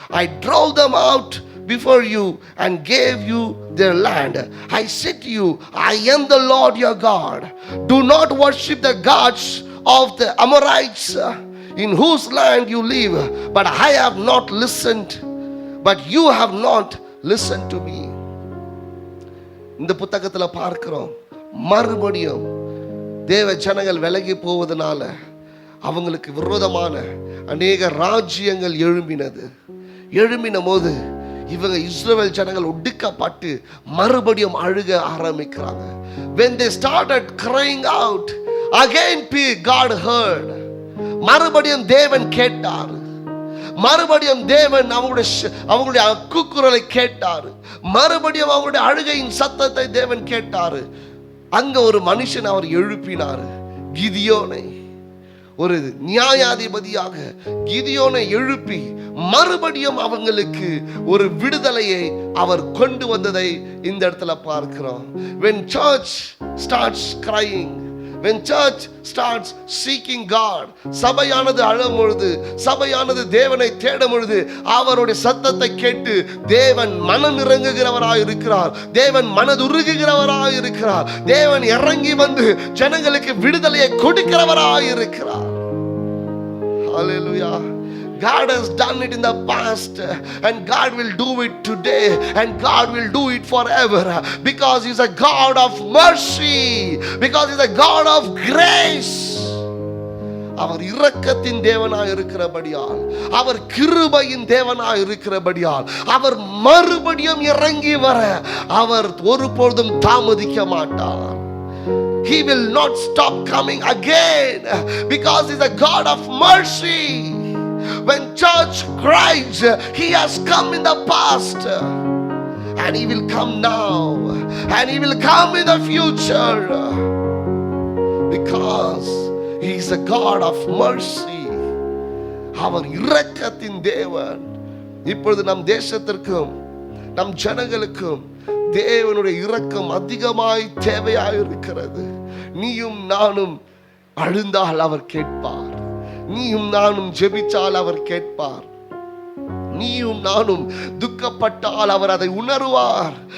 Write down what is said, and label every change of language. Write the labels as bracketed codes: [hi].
[en] I drove them out before you and gave you their land. I said to you, I am the Lord your God. Do not worship the gods of the Amorites in whose land you live. But I have not listened, but you have not listened to me." [ta] இந்த புத்தகத்தில் பார்க்கிறோம், மறுபடியும் தேவ ஜனங்கள் விலகி போவதனால அவங்களுக்கு விரோதமான அநேக ராஜ்யங்கள் எழும்பின போது இவங்க இஸ்ரவேல் ஜனங்கள் ஒடுக்கப்பட்டு மறுபடியும் அழுக ஆரம்பிக்கிறாங்க. [en] When they started crying out, again God heard. [ta] மறுபடியும் தேவன் கேட்டார். மறுபடியும் தேவன் அவங்களுடைய கூக்குரலை கேட்டார். மறுபடியும் அவங்களுடைய அழுகையின் சத்தத்தை தேவன் கேட்டார். அங்க ஒரு மனுஷன் அவர் எழுப்பினார், கிதியோனை. ஒரு நியாயாதிபதியாக கிதியோனை எழுப்பி மறுபடியும் அவங்களுக்கு ஒரு விடுதலையை அவர் கொண்டு வந்ததை இந்த இடத்துல பார்க்கிறோம். [en] When church starts crying, when church starts seeking God, [ta] சபையானது அழும் பொழுது, சபையானது தேவனை தேடும் பொழுது, அவருடைய சத்தத்தை கேட்டு தேவன் மனம் இறங்குகிறவராய் இருக்கிறார். தேவன் மனதுருகுகிறவராய் இருக்கிறார். தேவன் இறங்கி வந்து ஜனங்களுக்கு விடுதலையை கொடுக்கிறவராய் இருக்கிறார். [en] Hallelujah. God has done it in the past, and God will do it today, and God will do it forever, because He's a God of mercy, because He's a God of grace. [ta] அவர் இரக்கத்தின் தேவனாய் இருக்கிறபடியால், அவர் கிருபையின் தேவனாய் இருக்கிறபடியால், அவர் மறுபடியும் இறங்கி வர அவர் ஒருபொழுதும் தாமதிக்க மாட்டார். [en] He will not stop coming again, because He's a God of mercy. When church cries, He has come in the past, and He will come now, and He will come in the future, because He is a God of mercy. [ta] அவர் இரக்கத்தின் தேவன். இப்பொழுது நம் தேசத்திற்கும் நம் ஜனங்களுக்கும் தேவனுடைய இரக்கம் அதிகமாய் தேவையாய் இருக்கிறது. நீயும் நானும் அழுந்தால் அவர் கேட்பார். நீயும் நானும் ஜெபிச்சால் அவர் கேட்பார். நீயும் நானும் துக்கப்பட்டால் அவர் அதை உணர்வார்.